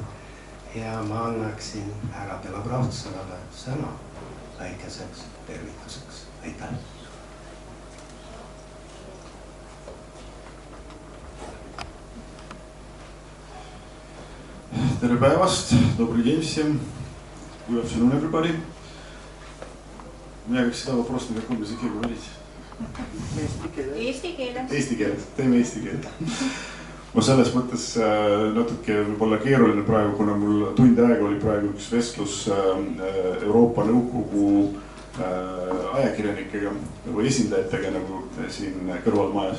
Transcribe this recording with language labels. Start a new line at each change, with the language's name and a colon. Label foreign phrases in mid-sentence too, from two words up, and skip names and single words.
Estonian: Ja ma annaksin härra Belobrovtsevale sõna väikeseks tervituseks. Aitäh! Tere päevast,
Russian: добрый день всем.
English: Good afternoon, everybody.
Russian: Меня, как всегда, вопрос, на каком языке говорить?
Estonian: Eesti keeles. Eesti keeles, teeme eesti keelt. Ma selles mõttes natuke võib-olla keeruline praegu, kuna mul tund aega oli praegu üks vestlus Euroopa Nõukogu ajakirjanikega või esindajatega nagu siin kõrvalmajas.